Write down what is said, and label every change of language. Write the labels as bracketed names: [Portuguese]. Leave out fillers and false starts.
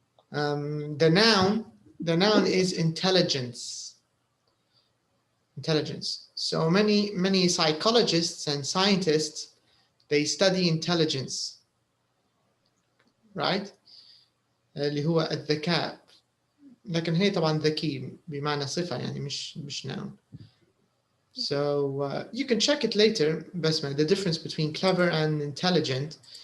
[English] The noun is intelligence. So many psychologists and scientists, they study intelligence, right? [Arabic] اللي هو الذكاء. لكن هي طبعا ذكي بمعنى صفة, يعني مش noun. [English] So you can check it later, Basma, the difference between clever and intelligent.